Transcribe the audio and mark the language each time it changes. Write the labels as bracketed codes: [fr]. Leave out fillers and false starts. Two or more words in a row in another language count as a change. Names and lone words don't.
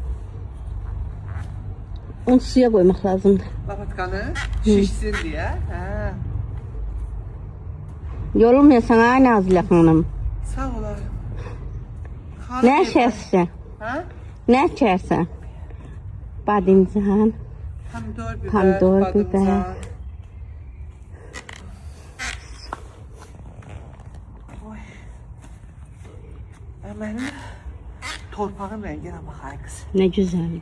[tr] Onu suya koymak lazımdı. Lapatkanı şişsin diye. Hə. Yorulmuyorsan ha Nazile Hanım. Sağ olayım. Ne içersin? Ha? Ne içersin? [az] Bademcan. Pomidor biber, Pomidor badımcan. [tr] biber. Oy. [az] Mənim torpağın rənginə bax ay qız. [tr] Ne güzeldi.